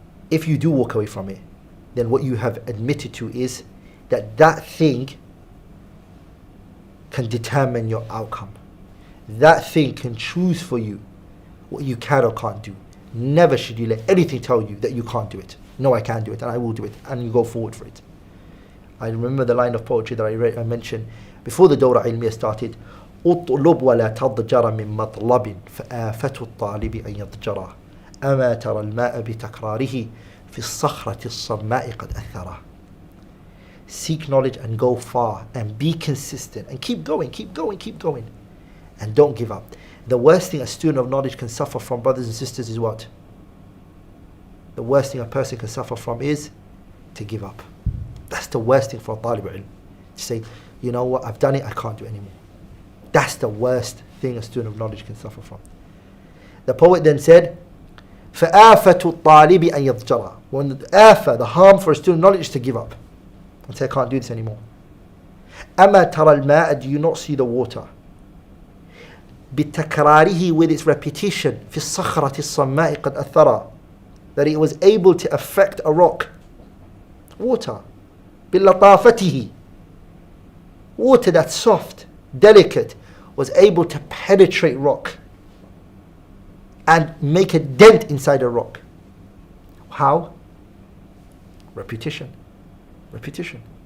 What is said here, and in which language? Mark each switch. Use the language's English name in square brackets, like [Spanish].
[English] If you do walk away from it, then what you have admitted to is that that thing can determine your outcome. That thing can choose for you what you can or can't do. Never should you let anything tell you that you can't do it. No, I can do it and I will do it, and you go forward for it. I remember the line of poetry that I mentioned before the Dawra Ilmiya started. [Arabic] اطلب ولا تضجر من مطلب فآفة الطالب أن يضجره أما ترى الماء بتكراره في الصخرة الصماء قد أثره. [English] Seek knowledge and go far and be consistent and keep going, keep going, keep going, and don't give up. The worst thing a student of knowledge can suffer from, brothers and sisters, is what? The worst thing a person can suffer from is to give up. That's the worst thing for a talib ilm. To say, you know what, I've done it, I can't do it anymore. That's the worst thing a student of knowledge can suffer from. The poet then said, [Arabic] فَآفَةُ الطَّالِبِ أَن يَضْجَرَ. [English] When the harm for a student of knowledge is to give up and say, I can't do this anymore. [Arabic] أَمَا تَرَى الْمَاءَ. [English] Do you not see the water? [Arabic] بِتَكْرَارِهِ, [English] with its repetition, [Arabic] فِي الصَّخْرَةِ الصَّمَّاءِ قَدْ أَثَّرَ. [English] That it was able to affect a rock. Water. [Arabic] بِاللَّطَافَتِهِ. [English] Water that's soft, delicate, was able to penetrate rock and make a dent inside a rock. How? Repetition. Repetition.